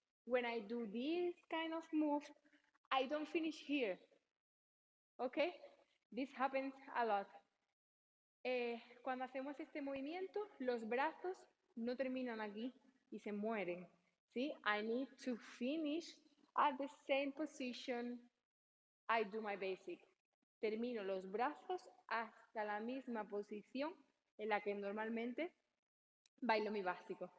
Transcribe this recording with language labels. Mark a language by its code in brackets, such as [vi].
[en] When I do this kind of move, I don't finish here. Okay? This happens a lot. [es] Cuando hacemos este movimiento, los brazos no terminan aquí y se mueren. ¿Sí? [en] I need to finish at the same position I do my basic. [es] Termino los brazos hasta la misma posición en la que normalmente bailo mi básico.